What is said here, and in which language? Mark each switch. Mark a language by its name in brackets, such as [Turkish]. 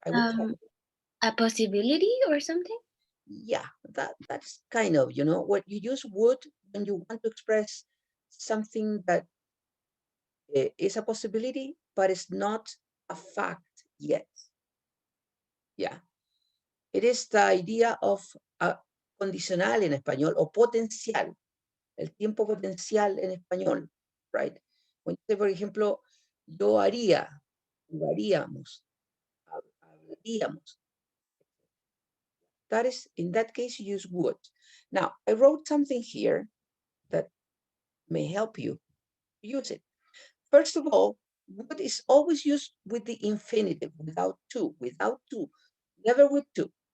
[English] I would travel. a possibility or something. Yeah, that's kind of, you know, what you use would when you want to express something that is a possibility, but it's not a fact yet. Yeah. It is the idea of [Spanish] condicional en español o potencial, el tiempo potencial en español, [English] right? When you say, [Spanish] por ejemplo, yo haría, jugaríamos, hablaríamos. [English] That is, in that case, you use would. Now, I wrote something here that may help you use it. First of all, would is always used with the infinitive, without to, never with to.